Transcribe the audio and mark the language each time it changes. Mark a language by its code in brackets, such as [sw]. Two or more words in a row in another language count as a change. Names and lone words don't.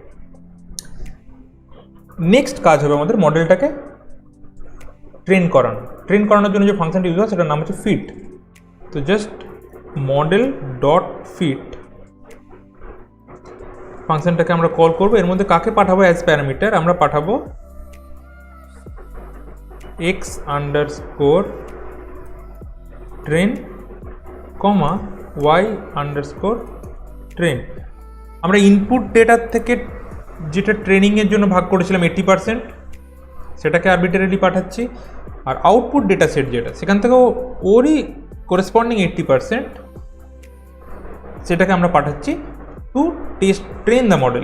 [bn] নেক্সট কাজ হবে আমাদের মডেলটাকে ট্রেন করানোর জন্য যে ফাংশনটি ইউজ হয় সেটার নাম হচ্ছে ফিট। তো জাস্ট [en] model dot fit [bn] ফাংশনটাকে আমরা কল করবো। এর মধ্যে কাকে পাঠাবো [en] as parameter? [bn] আমরা পাঠাবো x_train, y_train। আমরা [en] input data [bn] থেকে যেটা ট্রেনিংয়ের জন্য ভাগ করেছিলাম 80%, সেটাকে আরবিটারিলি পাঠাচ্ছি। আর [en] output data set [bn] যেটা, সেখান থেকেও ওরই করেসপন্ডিং 80%, সেটাকে আমরা পাঠাচ্ছি [en] to train the model.